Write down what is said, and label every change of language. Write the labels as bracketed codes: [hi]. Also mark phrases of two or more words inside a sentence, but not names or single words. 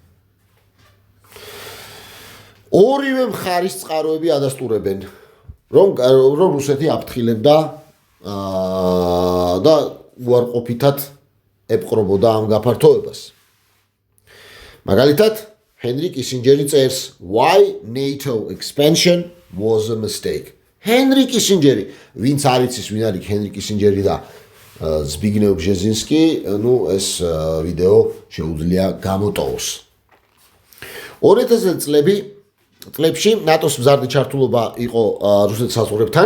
[ka] ორივე მხარის წყაროები ადასტურებენ, რომ რუსეთი აფრთხილებდა და უარყოფითად ეპყრობოდა ამ გაფართოებას. მაგალითად, ჰენრი კისინჯერი წერს, [en] why NATO expansion was a mistake. [ka] ჰენრი კისინჯერი, ვინც არ იცის, ვინ არის ჰენრი კისინჯერი და ზბიგნევ ბჟეზინსკი, ეს ვიდეო შეუძლია გამოტოვოს. 2000 წლებში ნატოს მზარდი ჩართულობა იყო რუსეთის საზღვრებთან.